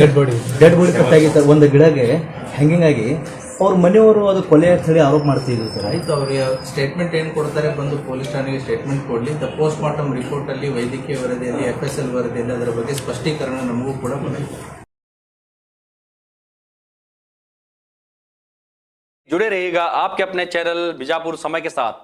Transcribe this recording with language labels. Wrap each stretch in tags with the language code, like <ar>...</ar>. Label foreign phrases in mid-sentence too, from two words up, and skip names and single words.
<en>dead body</en> <kn>ಪತ್ತೆಯಾಗಿದೆ ಸರ್. ಒಂದು ಗಿಡಗೆ ಹ್ಯಾಂಗಿಂಗ್ ಆಗಿ ಅವ್ರ ಮನೆಯವರು ಅದು ಕೊಲೆ ಅಂತ ಹೇಳಿ ಆರೋಪ ಮಾಡ್ತಿದ್ರು ಸರ್. ಆಯಿತು, ಅವ್ರಿಗೆ ಸ್ಟೇಟ್ಮೆಂಟ್ ಏನು ಕೊಡ್ತಾರೆ, ಬಂದು ಪೊಲೀಸ್ ಠಾಣೆಗೆ ಸ್ಟೇಟ್ಮೆಂಟ್ ಕೊಡಲಿ.</kn> <en>the post mortem</en> <kn>ರಿಪೋರ್ಟಲ್ಲಿ, ವೈದ್ಯಕೀಯ ವರದಿಯಲ್ಲಿ, FSL ವರದಿಯಲ್ಲಿ ಅದರ ಬಗ್ಗೆ ಸ್ಪಷ್ಟೀಕರಣ ನಮಗೂ ಕೂಡ ಬಂದಿದೆ.</kn> <hi>जुड़े रहिएगा आपके अपने चैनल बीजापुर समय के साथ।</hi>